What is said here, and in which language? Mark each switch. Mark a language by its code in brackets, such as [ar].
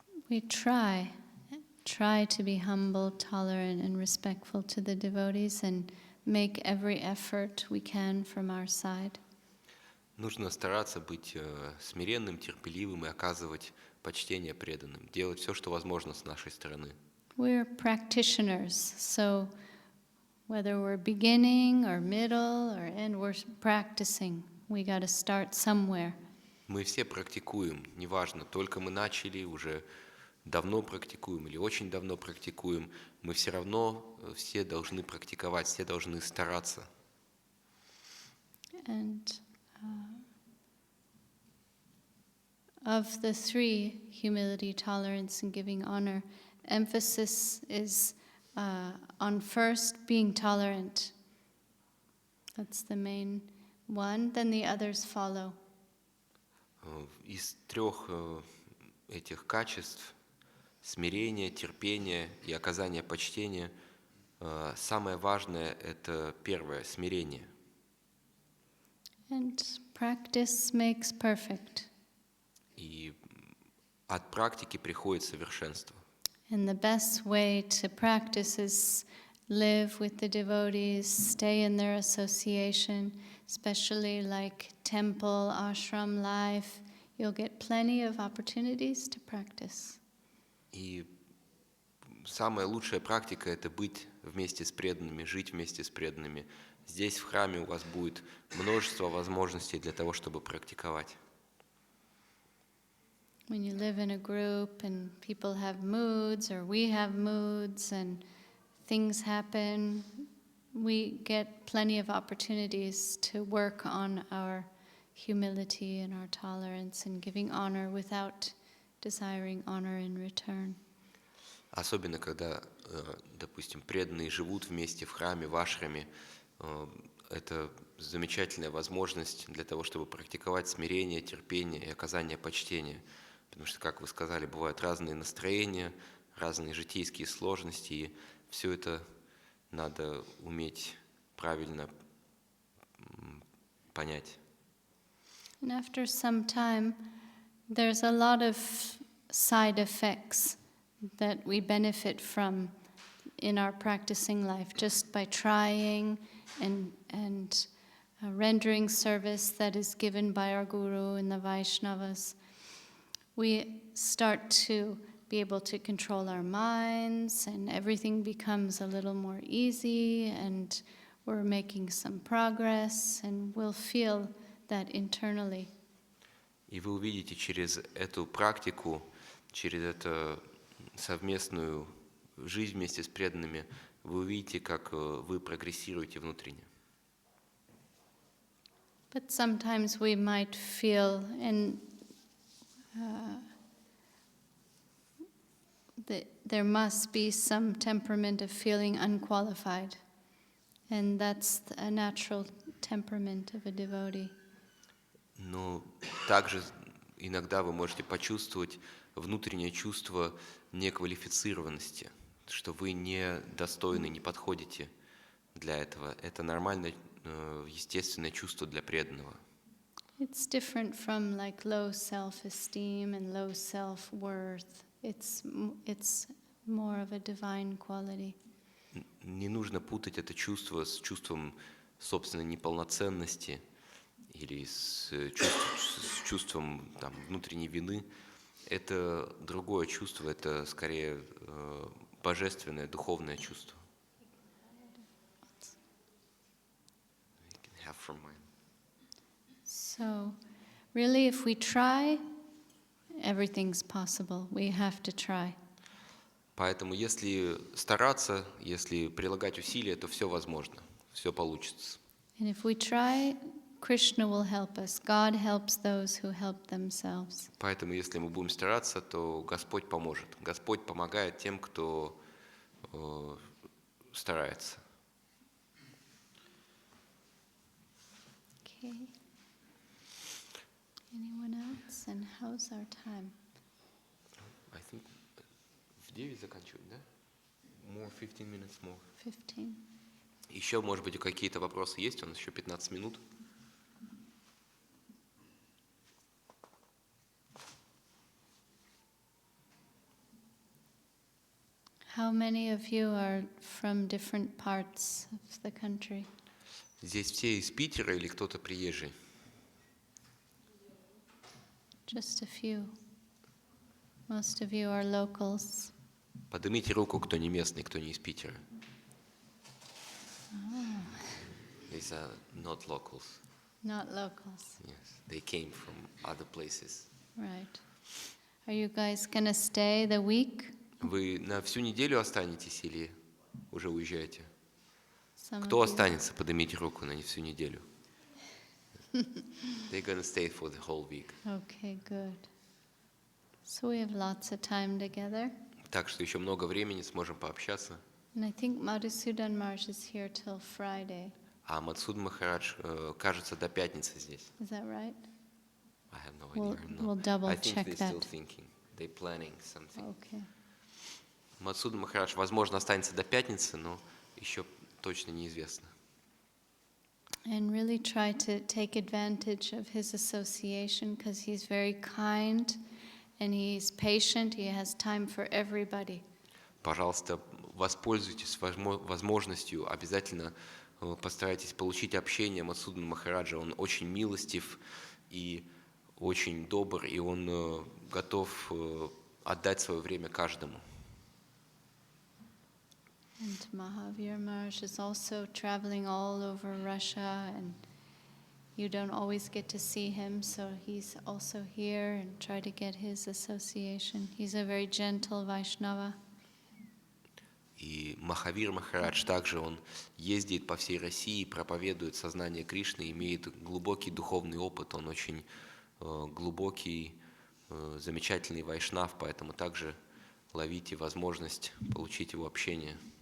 [en] We try to be humble, tolerant, and respectful to the devotees, and make every effort we can from our side. [ru] Нужно стараться быть смиренным, терпеливым и оказывать почтение преданным, делать все, что возможно с нашей стороны. [en] We're practitioners, so whether we're beginning or middle or end, we're practicing. We got to start somewhere. [ru] Мы все практикуем, неважно, только мы начали, уже давно практикуем или очень давно практикуем, мы все равно все должны практиковать, все должны стараться. [en] And of the three, humility, tolerance, and giving honor, emphasis is on first being tolerant. That's the main one. Then the others follow. [ru] Из трех этих качеств, смирение, терпение и оказание почтения, самое важное – это первое – смирение. [en] And practice makes perfect. [ru] И от практики приходит совершенство. [en] And the best way to practice is live with the devotees, stay in their association, especially like temple, ashram life. You'll get plenty of opportunities to practice. [ru] И самая лучшая практика – это быть вместе с преданными, жить вместе с преданными. Здесь, в храме, у вас будет множество возможностей для того, чтобы практиковать. [en] When you live in a group and people have moods or we have moods and things happen, we get plenty of opportunities to work on our humility and our tolerance and giving honor without desiring honor in return. [ru] Особенно, когда, допустим, преданные живут вместе в храме, в ашраме, это замечательная возможность для того, чтобы практиковать смирение, терпение и оказание почтения. Потому что, как вы сказали, бывают разные настроения, разные житейские сложности, и все это надо уметь правильно понять. [en] And after some time, there's a lot of side effects that we benefit from in our practicing life just by trying and rendering service that is given by our Guru and the Vaishnavas. We start to be able to control our minds and everything becomes a little more easy and we're making some progress and we'll feel that internally. [ru] И вы увидите через эту практику, через эту совместную жизнь вместе с преданными, вы увидите, как вы прогрессируете внутренне. [en] But sometimes we might feel that there must be some temperament of feeling unqualified. And that's a natural temperament of a devotee. [ru] Но также иногда вы можете почувствовать внутреннее чувство неквалифицированности, что вы недостойны, не подходите для этого. Это нормальное, естественное чувство для преданного. [en] It's different from like low self-esteem and low self-worth. It's more of a divine quality. [ru] Не нужно путать это чувство с чувством собственной неполноценности или с чувством там, внутренней вины. Это другое чувство, это скорее божественное, духовное чувство. [en] So, really, if we try, everything's possible. We have to try. [ru] Поэтому, если стараться, если прилагать усилия, то все возможно, все получится. [en] And if we try, Krishna will help us. God helps those who help themselves. [ru] Поэтому, если мы будем стараться, то Господь поможет. Господь помогает тем, кто старается. [en] Okay. Anyone else? And how's our time? I think [ru] в 9 заканчивать, да? [en] More 15 minutes more. 15. [ru] Еще, может быть, какие-то вопросы есть? У нас еще 15 минут. [en] How many of you are from different parts of the country? [ru] Здесь все из Питера или кто-то приезжий? [en] Just a few. Most of you are locals. [ru] Поднимите руку, кто не местный, кто не из Питера. [en] These are not locals. Not locals. Yes, they came from other places. Right. Are you guys gonna stay the week? [ru] Вы на всю неделю останетесь или уже уезжаете? [en] Some [ru] Кто [en] of you. [ru] останется? Поднимите руку на всю неделю. [en] They're gonna stay for the whole week. Okay, good. So we have lots of time together. [ru] Так что еще много времени, сможем пообщаться. [en] And I think Madhusudan Maharaj is here till Friday. [ru] А Мадхсуд Махарадж, кажется, до пятницы здесь. [en] Is that right? I have no idea. We'll double I think check they're still that. thinking. They're planning something. Okay. [ru] Мадхсуд Махарадж, возможно, останется до пятницы, но еще точно неизвестно. [en] And really try to take advantage of his association because he's very kind and he's patient, he has time for everybody. [ru] Пожалуйста, воспользуйтесь возможностью, обязательно постарайтесь получить общение Мадхсудана Махараджа. Он очень милостив и очень добр, и он готов отдать свое время каждому. [en] And Mahavir Maharaj is also traveling all over Russia, and you don't always get to see him, so he's also here and try to get his association. He's a very gentle Vaishnava. [ru] И Махавир Махарадж также, он ездит по всей России, проповедует сознание Кришны, имеет глубокий духовный опыт, он очень глубокий, замечательный вайшнав, поэтому также ловите возможность получить его общение.